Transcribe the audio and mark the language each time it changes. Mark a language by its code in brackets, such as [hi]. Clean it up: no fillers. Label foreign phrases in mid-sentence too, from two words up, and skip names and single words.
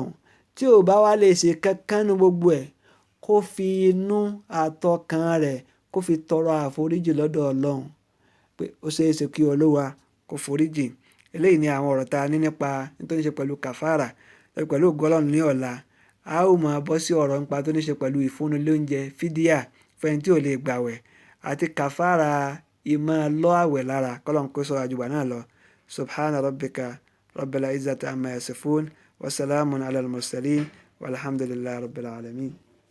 [yo] Tí ò bá wá lè ṣe kankan nínú gbogbo ẹ̀, kó fi inú àtọkàn rẹ̀ kó fi tọrọ àforíjì lọ́dọ̀ Ọlọ́run pé ó ṣeé ṣe kí Olúwa kó foríjì. Eléyìí ni àwọn ọ̀rọ̀ tá a ní nípa tó ní ṣe pẹ̀lú kàfàrà. Pẹ̀lú ògo Ọlọ́run ní ọ̀la, a ó máa bọ́ sí ọ̀rọ̀ nípa tó ní ṣe pẹ̀lú ìfúnni lóúnjẹ fídíà fún ẹni tí ò lè gbààwẹ̀ àti kàfàrà ìmọ̀ lọ́ àwẹ̀ lára. Kọ́lọ́run kó sọ àjùbà náà lọ. [ar] سبحان ربك رب العزة عما يصفون وسلام على المرسلين والحمد لله رب العالمين.